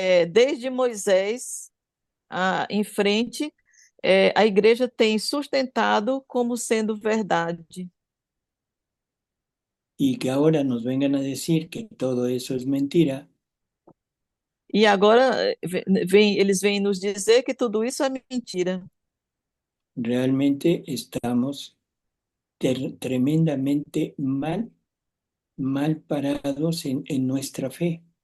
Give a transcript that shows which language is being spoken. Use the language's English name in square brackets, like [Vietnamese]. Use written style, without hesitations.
[Portuguese] desde Moisés em frente, a igreja tem sustentado como sendo verdade. [Spanish] Y que ahora nos vengan a decir que todo eso es mentira, [Portuguese] E agora eles vêm nos dizer que tudo isso é mentira. [Spanish] realmente estamos tremendamente mal parados en nuestra fe.